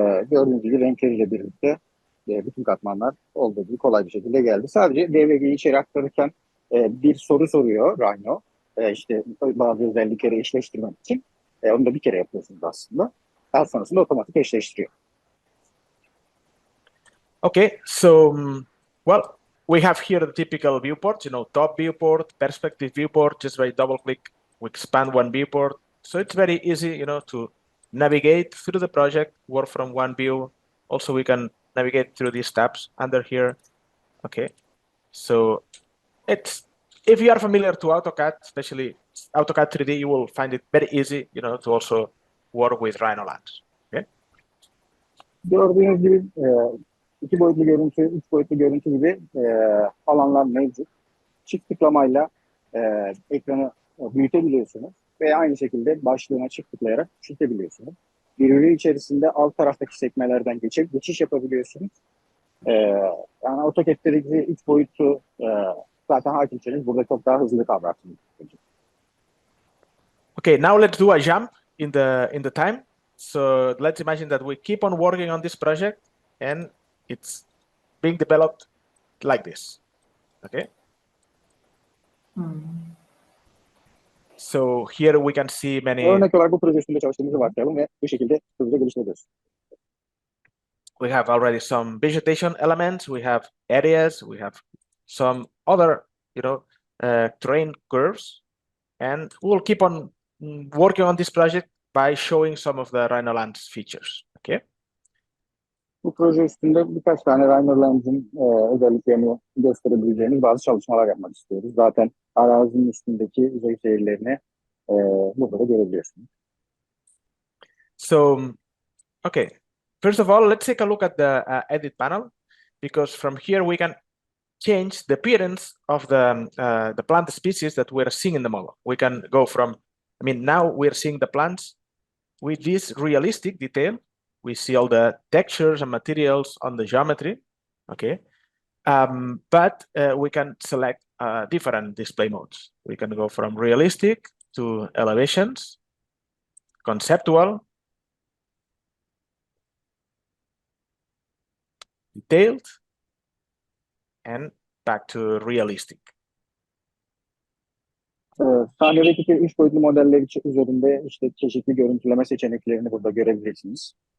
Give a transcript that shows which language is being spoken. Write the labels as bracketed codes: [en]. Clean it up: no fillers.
[tr] Gördüğünüz gibi renkleriyle birlikte bütün katmanlar olduğu gibi kolay bir şekilde geldi. Sadece DWG'yi içeri aktarırken bir soru soruyor Rhino. İşte bazı özellikleri eşleştirmek için. Onu da bir kere yapıyorsunuz aslında. Daha sonrasında otomatik eşleştiriyor. [en] Okay, so, well, we have here the typical viewports, you know, top viewport, perspective viewport. Just by double click, we expand one viewport. So it's very easy, you know, to navigate through the project, work from one view. Also, we can navigate through these tabs under here. Okay, so if you are familiar to AutoCAD, especially AutoCAD 3D, you will find it very easy, you know, to also work with RhinoLands. Okay. [tr] Gördüğünüz gibi 2 boyutlu görüntü, 3 boyutlu görüntü gibi alanlar mevcut. Çift tıklamayla ekranı büyütebiliyorsunuz ve aynı şekilde başlığına çift tıklayarak küçültebiliyorsunuz. Birbiri içerisinde alt taraftaki sekmelerden geçiş yapabiliyorsunuz. Yani AutoCAD'deki 3 boyutlu zaten hakimseniz burada çok daha hızlı kavrarsınız. [en] Okay, now let's do a jump in the time. So let's imagine that we keep on working on this project and it's being developed like this. Okay. So here we can see many. [tr] Örnek olarak bu proje üstünde çalıştığımızı varsayalım ve bu şekilde hızlıca geliştiriyoruz. [en] We have already some vegetation elements. We have areas. We have some other, terrain curves, and we'll keep on working on this project by showing some of the RhinoLands features. Okay. [tr] Bu proje üstünde birkaç tane RhinoLands'in özelliklerini gösterebileceğimiz bazı çalışmalar yapmak istiyoruz. Zaten arazinin üstündeki yüzey seyirlerini burada da görebiliyorsunuz. [en] So, okay. First of all, let's take a look at the edit panel, because from here we can change the appearance of the plant species that we're seeing in the model. We can go from, now we're seeing the plants with this realistic detail. We see all the textures and materials on the geometry, okay? But we can select different display modes. We can go from realistic to elevations, conceptual, detailed, and back to realistic. [tr] Sahnedeki 3 boyutlu modeller üzerinde işte çeşitli görüntüleme seçeneklerini burada görebilirsiniz.